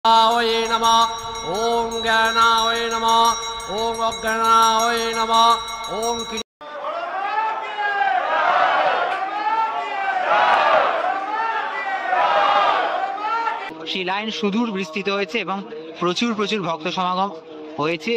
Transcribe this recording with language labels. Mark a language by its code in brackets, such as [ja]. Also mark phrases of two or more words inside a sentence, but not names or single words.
[sa] वै नमः ओम ज्ञानाय नमः ओम अज्ञानाय नमः ओम। [bn] সেই লাইন সুদূর বিস্তৃত হয়েছে এবং প্রচুর প্রচুর ভক্ত সমাগম হয়েছে।